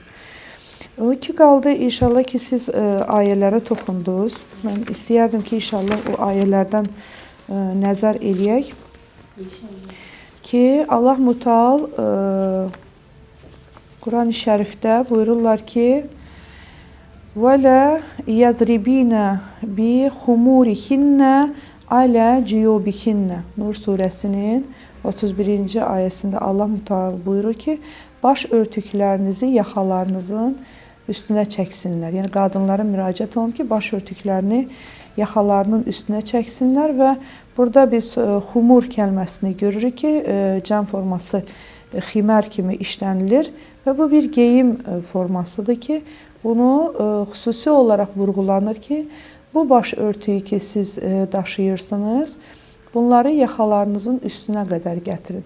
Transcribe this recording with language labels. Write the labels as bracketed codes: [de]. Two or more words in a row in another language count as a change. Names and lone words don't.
[az] O ki, qaldı, inşallah ki, siz ayələrə toxundunuz. Mən istəyərdim ki, inşallah o ayələrdən nəzər eləyək. Ki, Allah Müteal Quran-ı Şərifdə buyururlar ki, [ar] وَلَا يَضْرِبِينَ بِخُمُورِهِنَّ على جيوبهن. [az] Nur surəsinin 31-ci ayəsində Allah Müteala buyurur ki, baş örtüklərinizi yaxalarınızın üstünə çəksinlər. Yəni qadınlara müraciət olunur ki, baş örtüklərini yaxalarının üstünə çəksinlər və burada biz xumur kəlməsini görürük ki, cəm forması ximər kimi işlənilir və bu bir geyim formasıdır ki, bunu xüsusi olaraq vurğulanır ki, bu baş örtüyü ki siz daşıyırsınız, bunları yaxalarınızın üstünə qədər gətirin.